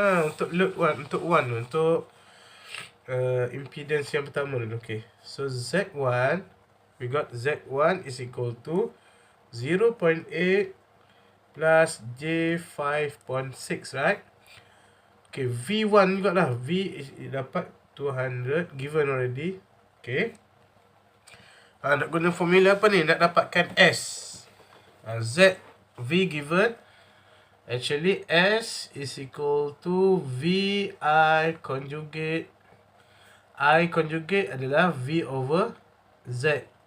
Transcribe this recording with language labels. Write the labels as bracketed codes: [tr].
[ms] Untuk load 1, untuk impedance yang pertama dulu. [en] Okay, so Z1, we got Z1 is equal to 0.8 plus J5.6, right? [ms] Okay, V1 juga lah. V is dapat 200, given already. Okay. Nak guna formula apa ni? Nak dapatkan S. Z, V given. [en] Actually, S is equal to VI conjugate. I conjugate adalah V over Z.